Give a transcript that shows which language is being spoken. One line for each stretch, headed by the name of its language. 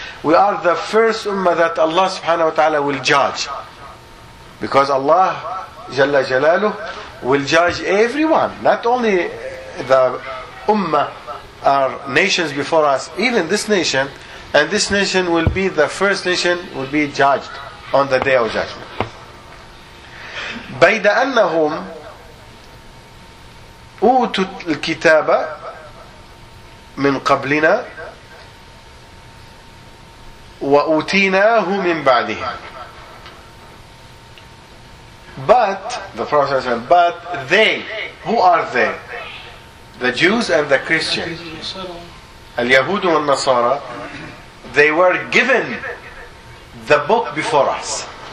English: We are the first ummah that Allah subhanahu wa ta'ala will judge, because Allah Jalla Jalaluh will judge everyone, not only the ummah or nations before us, even this nation, and this nation will be the first nation will be judged on the day of judgment.
Arabic: بيد أنهم أوتوا الكتاب من قبلنا وأوتيناه من بعدهم.
English: But the Prophet said, but they, who are they? The Jews and the Christians. Al-Yahud and Nasara, they were given the book before us.